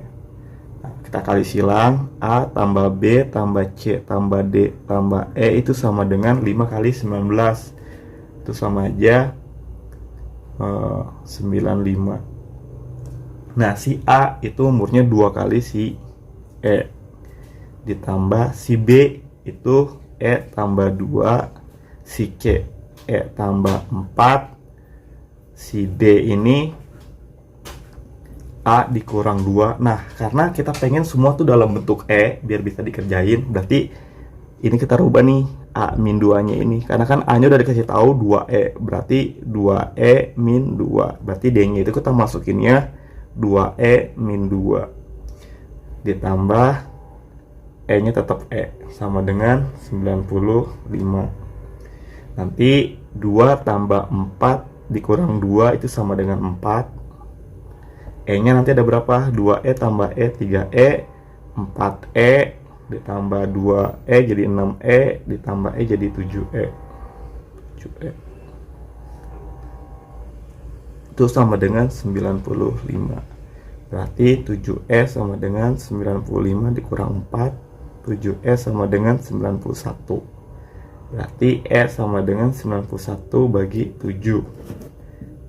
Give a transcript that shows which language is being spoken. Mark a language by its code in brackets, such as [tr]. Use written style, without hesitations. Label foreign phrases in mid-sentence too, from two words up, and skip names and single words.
[id] Kita kali silang, A tambah B tambah C tambah D tambah E itu sama dengan 5 kali 19. Itu sama aja 95. Nah, si A itu umurnya 2 kali si E. Ditambah si B itu E tambah 2, si C E tambah 4, si D ini A dikurang 2. Nah, karena kita pengen semua tuh dalam bentuk E biar bisa dikerjain, berarti ini kita rubah nih A min 2 nya ini. Karena kan A nya udah dikasih tahu 2E, berarti 2E min 2. Berarti D nya itu kita masukinnya 2E min 2 ditambah E nya tetap E sama dengan 95. Nanti 2 tambah 4 dikurang 2 itu sama dengan 4. E nya nanti ada berapa? 2E tambah E 3E, 4E ditambah 2E jadi 6E, ditambah E jadi 7E. Itu sama dengan 95. Berarti 7E sama dengan 95 dikurang 4, 7E sama dengan 91. Berarti E sama dengan 91 bagi 7.